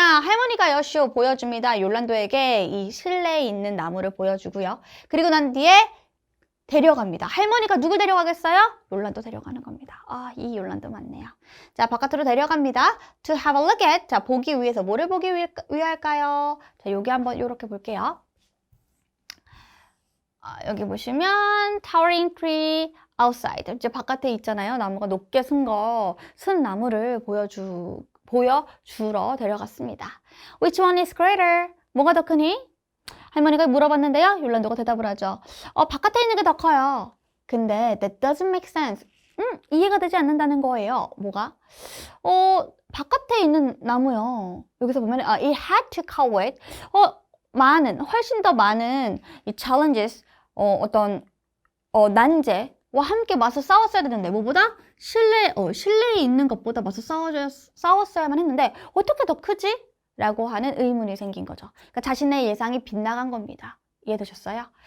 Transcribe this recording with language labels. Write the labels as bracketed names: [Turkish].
[Korean] 할머니가요, 쇼 보여줍니다. 욜란도에게 이 실내에 있는 나무를 보여주고요. 그리고 난 뒤에 데려갑니다. 할머니가 누굴 데려가겠어요? 욜란도 데려가는 겁니다. 이 욜란도 맞네요. 자, 바깥으로 데려갑니다. [English] To have a look at. [Korean] 자, 보기 위해서 뭐를 보기 위할까요? 자, 여기 한번 이렇게 볼게요. 여기 보시면 [English] towering tree outside. [Korean] 이제 바깥에 있잖아요. 나무가 높게 쓴 나무를 보여주러 데려갔습니다. [English] Which one is greater? [Korean] 뭐가 더 크니? 할머니가 물어봤는데요. 욜란도가 대답을 하죠. 바깥에 있는 게 더 커요. 근데 [English] that doesn't make sense. [Korean] 이해가 되지 않는다는 거예요. 뭐가? 바깥에 있는 나무요. 여기서 보면 [English] it had to cover it. [Korean] 훨씬 더 많은 이 challenges, 난제와 함께 맞서 싸웠어야 되는데, 뭐보다? 실내에 있는 것보다 맞서 싸웠어야만 했는데, 어떻게 더 크지? 라고 하는 의문이 생긴 거죠. 그러니까 자신의 예상이 빗나간 겁니다. 이해되셨어요?